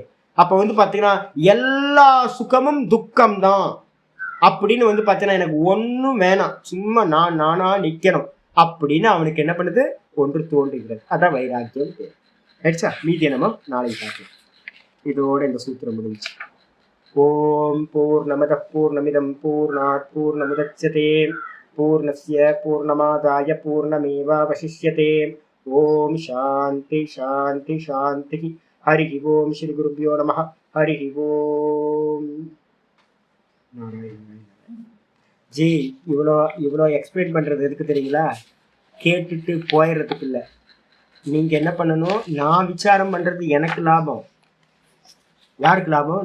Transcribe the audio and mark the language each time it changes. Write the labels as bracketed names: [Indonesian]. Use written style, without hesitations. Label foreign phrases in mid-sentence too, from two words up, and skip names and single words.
[Tamil] அப்ப வந்து பாத்தீங்கன்னா எல்லா சுகமும் துக்கம் தான் அப்படின்னு வந்து பாத்தீங்கன்னா எனக்கு ஒன்னும் வேணாம், சும்மா நானா நிக்கணும் அப்படின்னு அவனுக்கு என்ன பண்ணுது? ஒன்று தோன்றுகிறது. அதான் வைராக்கியம். ஆயிடுச்சா? மீதியை நம்ம நாளைக்கு பார்க்கலாம். இதோட இந்த சூத்திரம் முடிஞ்சு. [Sanskrit] ॐ पूर्णमदः पूर्णमिदं पूर्णात् पूर्णमुदच्यते पूर्णस्य पूर्णमादाय पूर्णमेवावशिष्यते. ॐ शान्ति शान्ति शान्ति. हरि ॐ। श्री गुरुभ्यो नमः। हरि ॐ. [Tamil] ஜி இவ்வளோ எக்ஸ்பிளைன் பண்றது எதுக்கு தெரியுங்களா? கேட்டுட்டு போயிடுறதுக்கு இல்லை. நீங்க என்ன பண்ணணும்? நான் விசாரம் பண்றது எனக்கு லாபம். யாருக்கு லாபம்?